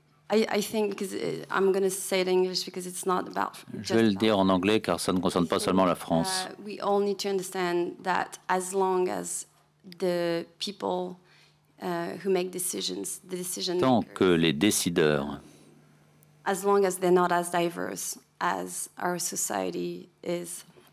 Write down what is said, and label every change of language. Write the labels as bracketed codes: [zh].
[en] I think I'm going to say it in English because it's not about. [fr] Je vais le dire en anglais car ça ne concerne pas seulement la France. [en] We all need to understand that as long as the people who make decisions, the decision [fr] Tant que les décideurs, [en] as long as they're not as diverse as our society is,